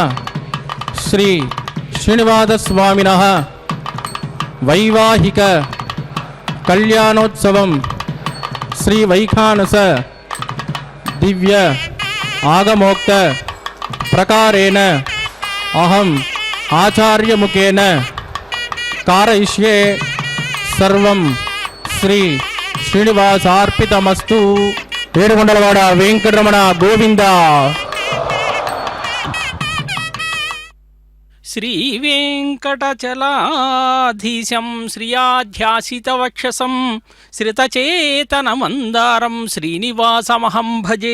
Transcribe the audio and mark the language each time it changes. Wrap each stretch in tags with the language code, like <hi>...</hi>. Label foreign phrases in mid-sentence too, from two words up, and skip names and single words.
<sa>శ్రీ శ్రీనివాసస్వామినః వైవాహిక కళ్యాణోత్సవం శ్రీ వైఖానస దివ్య ఆగమోక్త ప్రకారేణ అహం ఆచార్యముఖేన कारयिष्ये सर्वं श्री श्रीनिवासार्पितमस्तु।</sa> <te>ఏడుకొండలవాడ వెంకటరమణ గోవింద।</te> <sa>శ్రీవేంకటచలాధీశం శ్రియాధ్యాసితవక్షసం శ్రితచేతనమందారం శ్రీనివాసమహం భజే।</sa>